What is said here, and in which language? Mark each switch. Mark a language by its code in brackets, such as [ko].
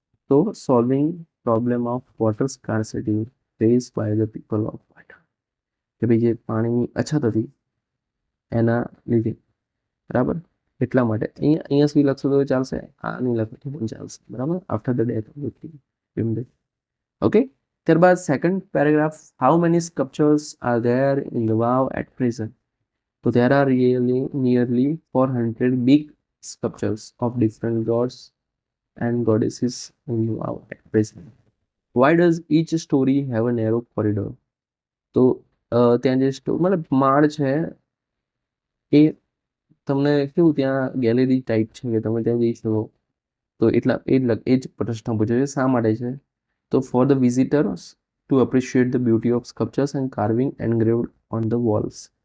[en] તો solving problem of water scarcity face by the people of Patan, [gu] કે ભાઈ જે પાણીની અછત હતી એના લીધે, બરાબર, એટલા માટે. અહીંયા સુધી લખશો તો ચાલશે, આ નહીં લખો તો પણ ચાલશે, બરાબર. [en] After the death of the king. Okay, ત્યારબાદ second paragraph, how many sculptures are there in the vav at present? તો there are really nearly 400 big sculptures of different gods and goddesses in wow at present. Why does each story have a narrow corridor? [gu] તો ત્યાં જે મતલબ માળ છે એ તમને કેવું ત્યાં ગેલેરી ટાઈપ છે કે તમે ત્યાં જઈ શકો, તો એટલા એ જ પ્રશ્ન પૂછે છે શા માટે છે? [en] તો for the visitors to appreciate the beauty of sculptures and carving engraved on the walls.